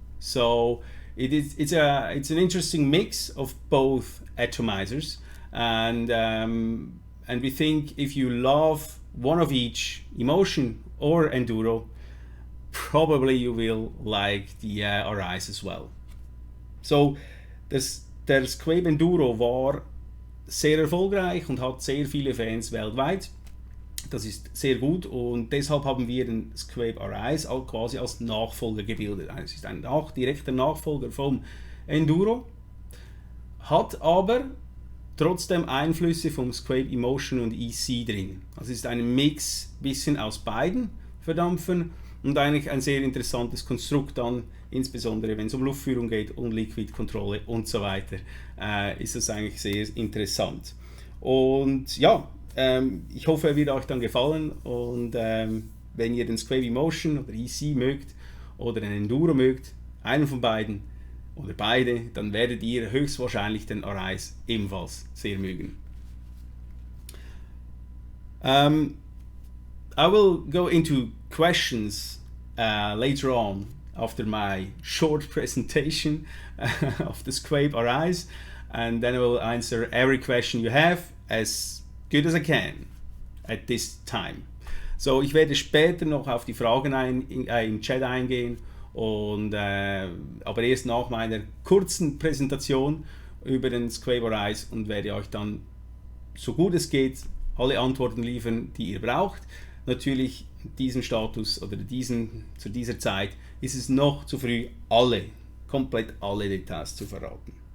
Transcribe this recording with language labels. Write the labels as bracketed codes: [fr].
[en] So it's an interesting mix of both atomizers, and we think if you love one of each, Emotion or Enduro, probably you will like the Arise as well. [de] So der SQuape Enduro war sehr erfolgreich und hat sehr viele Fans weltweit. Das ist sehr gut, und deshalb haben wir den SQuape Arise quasi als Nachfolger gebildet. Es ist ein direkter Nachfolger vom Enduro, hat aber trotzdem Einflüsse vom SQuape Emotion und EC drin. Also es ist ein Mix bisschen aus beiden Verdampfern und eigentlich ein sehr interessantes Konstrukt dann, insbesondere wenn es um Luftführung geht und Liquidkontrolle und so weiter, ist das eigentlich sehr interessant. Und ja, ich hoffe, er wird euch dann gefallen, und wenn ihr den SQuape Emotion oder EC mögt oder den Enduro mögt, einen von beiden oder beide, dann werdet ihr höchstwahrscheinlich den Arise ebenfalls sehr mögen. [en] I will go into questions later on after my short presentation of the SQuape Arise, and then I will answer every question you have as good as I can at this time. [de] So, ich werde später noch auf die Fragen im Chat eingehen, und aber erst nach meiner kurzen Präsentation über den SQuape Arise, und werde euch dann, so gut es geht, alle Antworten liefern, die ihr braucht. Natürlich in diesem Status oder zu dieser Zeit ist es noch zu früh, komplett alle Details zu verraten.